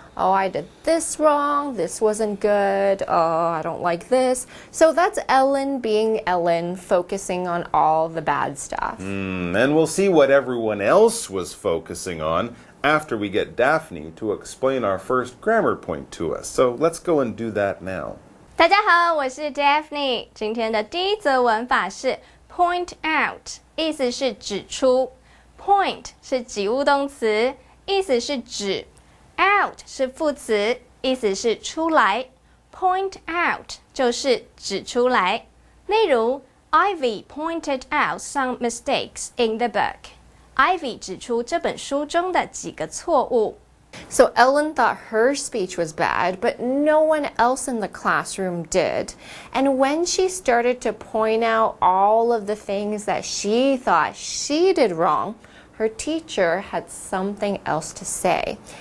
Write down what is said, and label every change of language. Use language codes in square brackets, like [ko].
[en] Oh, I did this wrong. This wasn't good. Oh, I don't like this. So that's Ellen being Ellen, focusing on all the bad stuff. And we'll see what everyone else was focusing on after we get Daphne to explain our first grammar point to us. So let's go and do that now. [zh] 大家好，我是 Daphne。今天的第一则文法是 point out， 意思是指出。 point 是及物动词，意思是指。 out 是副词，意思是出来。point out 就是指出来。例如 [en] Ivy pointed out some mistakes in the book。 [zh] Ivy 指出这本书中的几个错误。 [en] So Ellen thought her speech was bad, but no one else in the classroom did. And when she started to point out all of the things that she thought she did wrong, her teacher had something else to say.